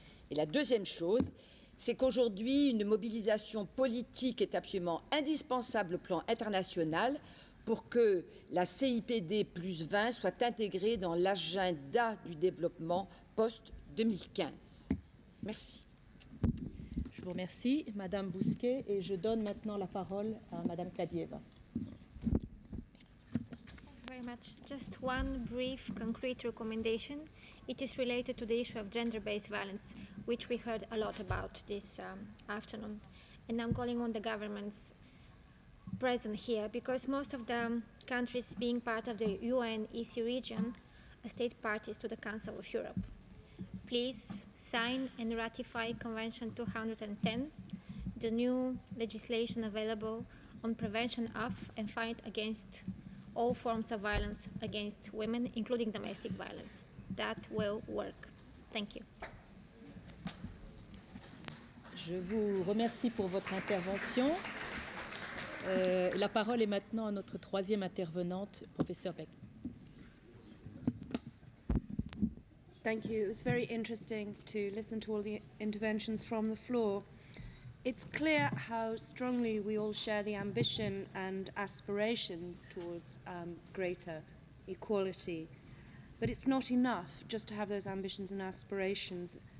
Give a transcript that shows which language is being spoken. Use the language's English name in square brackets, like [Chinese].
[French] Et la deuxième chose, c'est qu'aujourd'hui, une mobilisation politique est absolument indispensable au plan international pour que la CIPD plus 20 soit intégrée dans l'agenda du développement post-2015. Merci. Je vous remercie, Madame Bousquet, et je donne maintenant la parole à Madame Kladieva. [English] Very much. Just one brief, concrete recommendation. It is related to the issue of gender-based violence, which we heard a lot about this afternoon. And I'm calling on the governments present here, because most of the countries being part of the UNECE region are state parties to the Council of Europe. Please sign and ratify Convention 210, the new legislation available on prevention of and fight against all forms of violence against women, including domestic violence. That will work. Thank you. [French] Je vous remercie pour votre intervention. La parole est maintenant à notre troisième intervenante, professeur Beck. [English] Thank you. It was very interesting to listen to all the interventions from the floor. It's clear how strongly we all share the ambition and aspirations towards greater equality. But it's not enough just to have those ambitions and aspirations.